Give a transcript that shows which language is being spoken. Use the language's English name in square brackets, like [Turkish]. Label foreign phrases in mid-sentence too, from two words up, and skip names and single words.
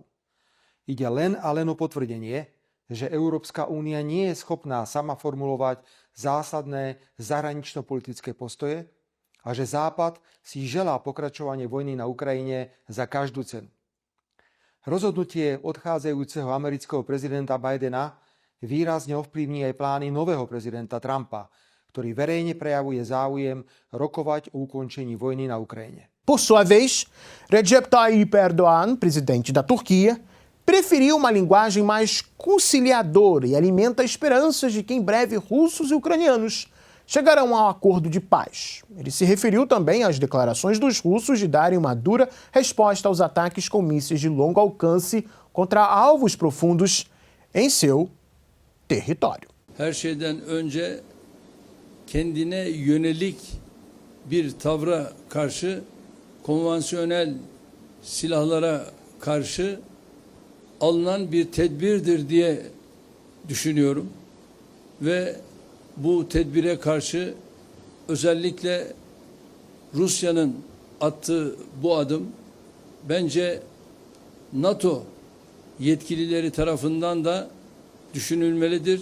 [Slovak] Ide len a len o potvrdenie, že Európska únia nie je schopná sama formulovať zásadné zahranično-politické postoje a že Západ si želá pokračovanie vojny na Ukrajine za každú cenu. Rozhodnutie odchádzajúceho amerického prezidenta Bidena výrazne ovplyvní aj plány nového prezidenta Trumpa, ktorý verejne prejavuje záujem rokovať o ukončení vojny na Ukrajine. [Portuguese] Por sua vez, Recep Tayyip Erdogan, presidente da Turquia, preferiu uma linguagem mais conciliadora e alimenta esperanças de que em breve russos e ucranianos chegarão a um acordo de paz. Ele se referiu também às declarações dos russos de darem uma dura resposta aos ataques com mísseis de longo alcance contra alvos profundos em seu território. [Turkish] her şeyden önce kendine yönelik bir tavra karşı, konvansiyonel silahlara karşı alınan bir tedbirdir diye düşünüyorum. Ve bu tedbire karşı özellikle Rusya'nın attığı bu adım bence NATO yetkilileri tarafından da düşünülmelidir.